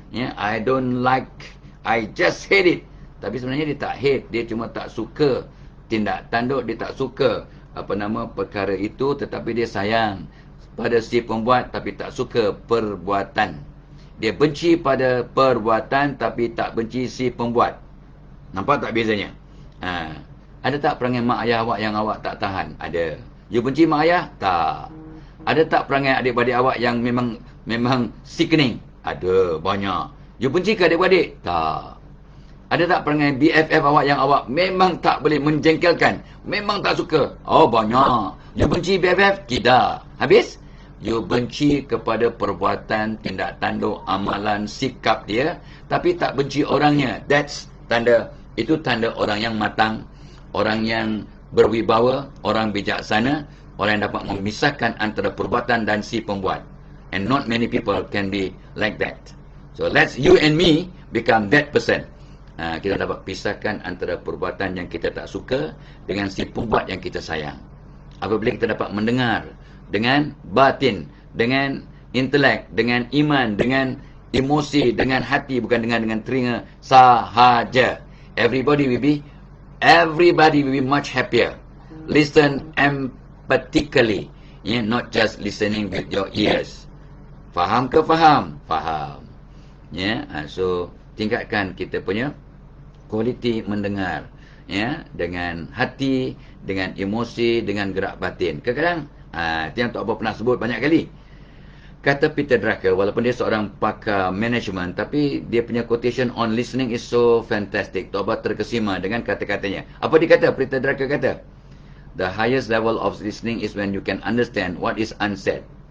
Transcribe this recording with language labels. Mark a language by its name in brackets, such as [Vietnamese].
[English] Ya, I don't like, I just hate it. [Malay] Tapi sebenarnya dia tak hate, dia cuma tak suka tindak tanduk, dia tak suka perkara itu, tetapi dia sayang pada si pembuat tapi tak suka perbuatan. Dia benci pada perbuatan tapi tak benci si pembuat. Nampak tak bezanya? Ada tak perangai mak ayah awak yang awak tak tahan? Ada. You benci mak ayah? Tak. Ada tak perangai adik-beradik awak yang memang sickening? Ada, banyak. You benci ke adik-beradik? Tak. Ada tak perangai BFF awak yang awak memang tak boleh menjengkelkan? Memang tak suka? Oh, banyak. You benci BFF? Tidak. Habis? You benci kepada perbuatan, tindak tanduk, amalan, sikap dia, tapi tak benci orangnya. That's tanda, itu tanda orang yang matang, orang yang berwibawa, orang bijaksana, orang yang dapat memisahkan antara perbuatan dan si pembuat. [English] And not many people can be like that. So let's you and me become that person. [Malay] Kita dapat pisahkan antara perbuatan yang kita tak suka dengan si pembuat yang kita sayang. Apabila kita dapat mendengar dengan batin, dengan intelek, dengan iman, dengan emosi, dengan hati, bukan dengan telinga sahaja. [English] Everybody will be much happier. Listen empathically, not just listening with your ears. [Malay] Faham ke faham? Faham. So tingkatkan kita punya kualiti mendengar, dengan hati, dengan emosi, dengan gerak batin. Kadang-kadang itu yang Tok Abah pernah sebut banyak kali. Kata Peter Drucker, walaupun dia seorang pakar management, tapi dia punya [English] quotation on listening is so fantastic. [Malay] Tok Abah terkesima dengan kata-katanya. Apa dia kata? [English] Peter Drucker kata, the highest level of listening is when you can understand what is unsaid.